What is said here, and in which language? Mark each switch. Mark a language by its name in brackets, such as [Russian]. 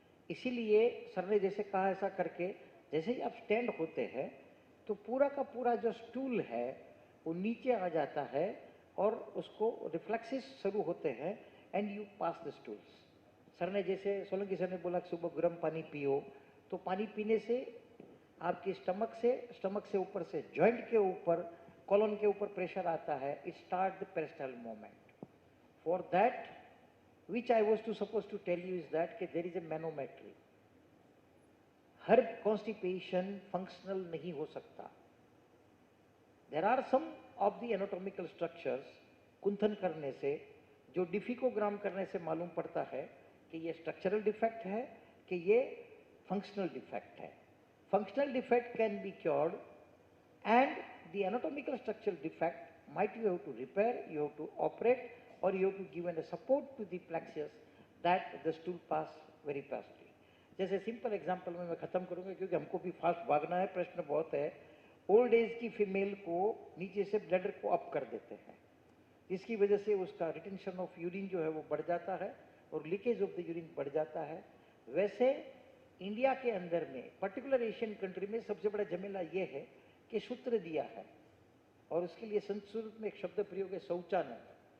[Hindi] इसीलिए सर ने जैसे कहा, ऐसा करके जैसे ही आप स्टैंड होते हैं तो पूरा का पूरा जो स्टूल है वो नीचे आ जाता है और उसको रिफ्लेक्सेस शुरू होते हैं and you pass the stools. Sir ने जैसे सोलंकी सर ने बोला कि सुबह गर्म पानी पियो, तो पानी पीने से आपकी स्टमक से ऊपर से जॉइंट के ऊपर, कॉलन के ऊपर प्रेशर आता है। [English] It start the peristaltic movement. For that which I was supposed to tell you is that there is a manometry. [Hindi] हर constipation functional नहीं हो सकता। There are some of the anatomical structures कुंथन करने से, जो डिफिकोग्राम करने से मालूम पड़ता है कि ये स्ट्रक्चरल डिफेक्ट है कि ये फंक्शनल डिफेक्ट है। [English] Functional defect can be cured and the anatomical structural defect might you have to repair, you have to operate, or you have to give a support to the plexus that the stool pass very fastly. [Hindi] जैसे simple example में मैं खत्म करूंगा क्योंकि हमको भी fast भागना है, प्रश्न बहुत है। ओल्ड एज की फीमेल को नीचे से ब्लडर को अप कर देते हैं, जिसकी वजह से उसका रिटेंशन ऑफ यूरिन जो है वो बढ़ जाता है और लीकेज ऑफ द यूरिन बढ़ जाता है। वैसे इंडिया के अंदर में पर्टिकुलर एशियन कंट्री में सबसे बड़ा झमेला ये है कि सूत्र दिया है और उसके लिए संस्कृत में एक शब्द प्रयोग है शौचानंद।